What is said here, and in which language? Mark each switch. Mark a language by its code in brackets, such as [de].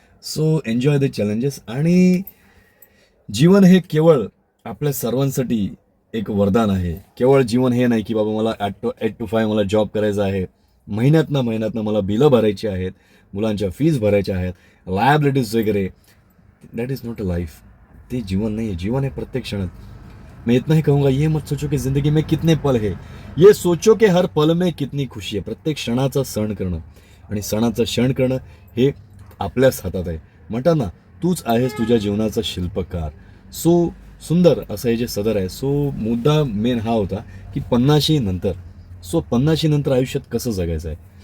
[en] So enjoy the challenges. [mr] आणि जीवन हे केवळ आपल्या सर्वांसाठी एक वरदान आहे. केवळ जीवन हे नाही की बाबा मला 8 to 5 मला जॉब करायचा आहे, महिन्यातनं मला बिलं भरायची आहेत, मुलांच्या फीज भरायच्या आहेत, लायबिलिटीज वगैरे. [en] That is not a life. [mr] ते जीवन नाही आहे. जीवन है प्रत्येक क्षणात. [hi] मैं इतना ही कहूँगा, ये मत सोचो की जिंदगी में कितने पल है, ये सोचो की हर पल में कितनी खुशी आहे. [mr] प्रत्येक क्षणाचा सण करणं आणि सणाचा क्षण करणं हे आपल्याच हातात आहे. म्हणतात ना, तूच आहेस तुझ्या जीवनाचा शिल्पकार. सो सुंदर असं हे जे सदर आहे. सो मुद्दा मेन हा होता की 50 नंतर, 50 नंतर आयुष्यात कसं जगायचं आहे.